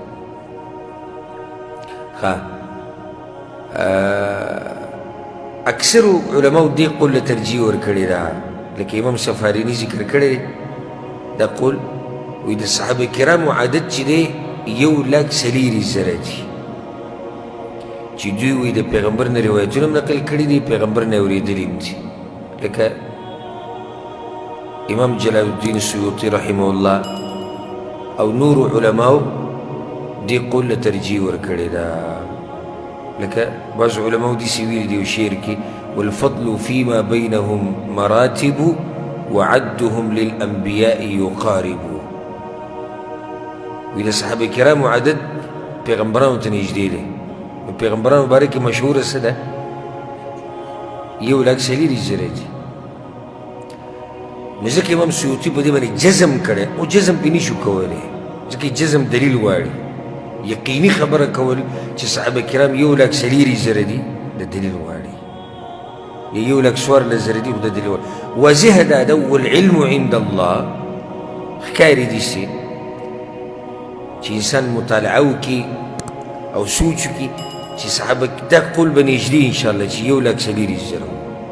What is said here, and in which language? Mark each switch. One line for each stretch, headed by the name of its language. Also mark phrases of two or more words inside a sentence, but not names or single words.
Pashto: اکثر علماء دې قول له ترجیح ورکړې ده لکه امام سفاریني ذکر کړی دا قول وایي د صحابه کرامو عدد چې دی 1,40,000 دي چې دوی وایي د پیغمبر نه روایتونه هم نقل کړي دي پیغمبر نه اورېدلي هم دي لکه امام جلال الدین سیوطي
Arabic: رحمه الله
Pashto: او نور علماو دې قول له ترجیح ورکړې ده لکه بعض علماو داسې ویلي دي یو شعر کې
Arabic: والفضل فيما بينهم مراتب وعدهم للأنبياء يقارب
Pashto: وی د صحابه کرامو عدد پیغمبرانو ته نږدې دی پیغمبرانو باره کې مشهوره څه ده 1,40,000 دي نو ځکه امام سیوطي په دې باندې جزم کړی او جزم پې نشو کولی ځکه جزم دلیل غواړي یقیني خبره کول چې صحابه کرام 1,40,000 دي د دلیل غواړي 1,40,000 دي د دلیل غواړي واضح ده ده
Arabic: والعلم عند الله
Pashto: ښکاري داسې چې انسان مطالعه وکړي او سوچ وکړي چې صحابه دا قول به نږدې انشاءالله چې 1,40,000